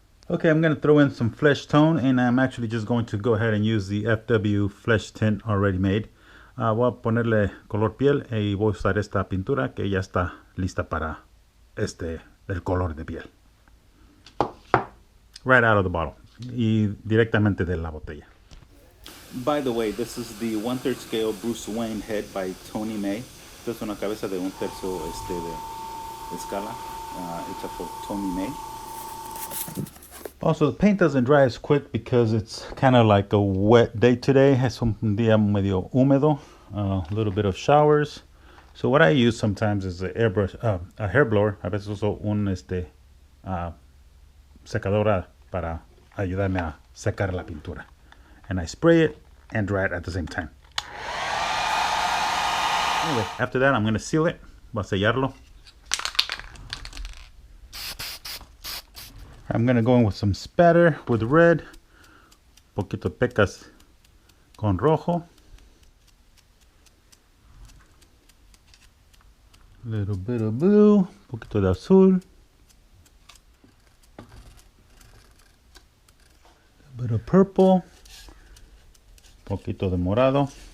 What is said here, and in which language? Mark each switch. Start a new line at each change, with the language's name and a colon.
English: Okay, I'm going to throw in some flesh tone, and I'm actually just going to go ahead and use the FW flesh tint already made.
Spanish: Voy a ponerle color piel y voy a usar esta pintura que ya está lista para el color de piel.
English: Right out of the bottle
Spanish: y directamente de la botella.
English: By the way, this is the 1/3 scale Bruce Wayne head by Tony May.
Spanish: Esta es una cabeza de 1/3 de escala hecha por Tony May.
English: Also, the paint doesn't dry as quick because it's kind of like a wet day today.
Spanish: Es un día medio húmedo,
English: a little bit of showers. So what I use sometimes is a hair blower.
Spanish: A veces uso un secadora para ayudarme a secar la pintura.
English: And I spray it and dry it at the same time. Anyway, after that I'm going to seal it.
Spanish: Voy a sellarlo.
English: I'm going to go in with some spatter with red,
Spanish: poquito pecas con rojo,
English: a little bit of blue,
Spanish: poquito de azul,
English: a bit of purple,
Spanish: poquito de morado,